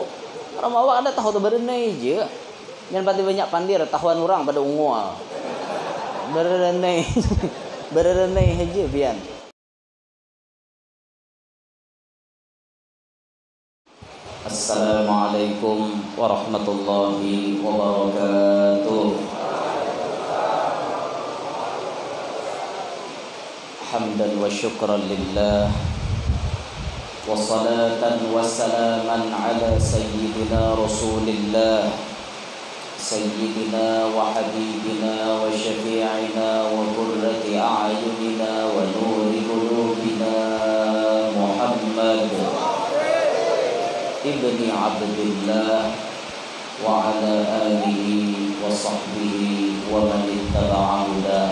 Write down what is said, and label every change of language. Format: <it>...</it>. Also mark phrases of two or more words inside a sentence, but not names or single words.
<bjn>Orang awak kada tahu tuh berenai aja. Jangan pati banyak pandir tahuan orang pada ungual. Berenai. Berenai aja pian.</bjn> <ar>السلام عليكم ورحمة الله وبركاته. حمدا وشكرا لله. وصلاةً وسلاماً على سيدنا رسول الله سيدنا وحبيبنا وشفيعنا وقرة أعيننا ونور قلوبنا محمد بن عبد الله وعلى آله وصحبه ومن اتبعه dah.</ar>